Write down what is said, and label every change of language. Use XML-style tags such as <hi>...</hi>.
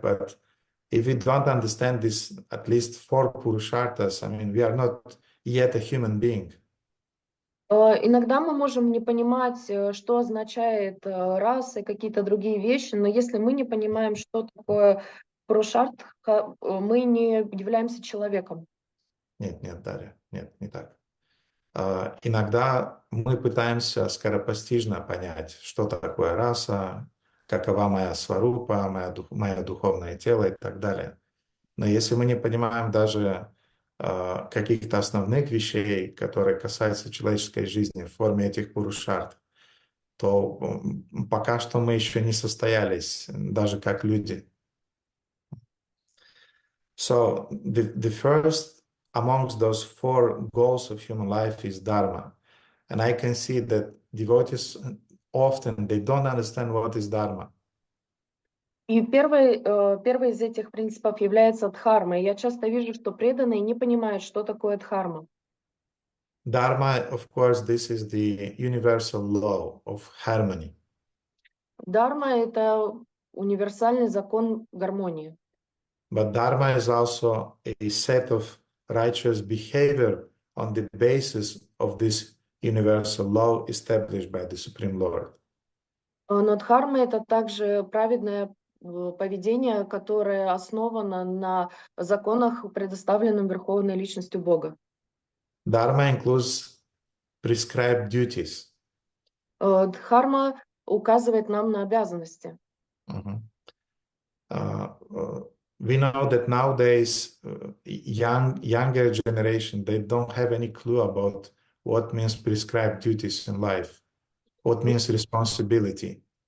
<en>But if we don't understand this, at least 4 purusharthas, I mean, we are not yet a human being.</en> <ru>Иногда мы можем не понимать, что означает раса и какие-то другие вещи, но если мы не понимаем, что такое пурушартха, мы не являемся человеком. Нет, Дарья, нет, не так. Иногда мы пытаемся скоропостижно понять, что такое раса, какова моя сварупа, мое духовное тело и так далее. Но если мы не понимаем даже каких-то основных вещей, которые касаются человеческой жизни в форме этих пурушарт, то пока что мы еще не состоялись, даже как люди.</ru> <en>So the first amongst those four goals of human life is Dharma. And I can see that devotees often they don't understand what is Dharma.</en> <ru>И первый из этих принципов является дхарма. И я часто вижу, что преданные не понимают, что такое дхарма.</ru> <en>Dharma, of course, this is the universal law of harmony.</en> <ru>Дхарма — это универсальный закон гармонии.</ru> <en>But Dharma is also a set of righteous behavior on the basis of this universal law established by the Supreme Lord.</en> <ru>Но дхарма — это также праведное поведение, которое основано на законах, предоставленных Верховной Личностью Бога.</ru> <en>Dharma includes prescribed duties.</en> <ru>Дхарма указывает нам на обязанности. Mhm.</ru> <en>We know that nowadays younger generation, they don't have any clue about what means prescribed duties in life, what means responsibility.</en>